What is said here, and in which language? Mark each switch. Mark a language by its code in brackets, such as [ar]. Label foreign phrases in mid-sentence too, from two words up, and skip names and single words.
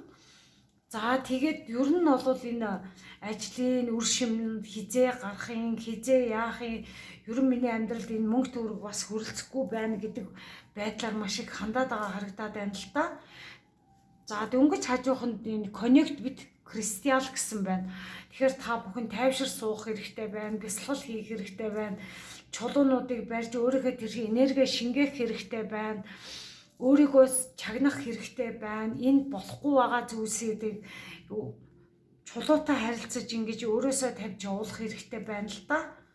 [mn] За тэгээд ер нь бол энэ ажлын үр шим хизээ гарахын, хизээ яахын, ер нь миний амьдралд энэ мөнгө төгрөг бас хүрэлцэхгүй байна гэдэг байдлаар маш их хандаад байгаа харагдаад байна л та. За дөнгөж хажууханд энэ [en] connect with crystal [mn] гэсэн байна. Тэгэхээр та бүхэн тайвшир суух хэрэгтэй байна, бясалгал хийх хэрэгтэй байна. Чулуунуудыг барьж өөрийнхөө тэр энерги шингээх хэрэгтэй байна. Өөрийгөө чагнах хэрэгтэй байна. Энэ болохгүй байгаа зүйлсүүдийг чулуутай харилцаж ингэж өөрөөсөө тавьж явуулах хэрэгтэй байна л да.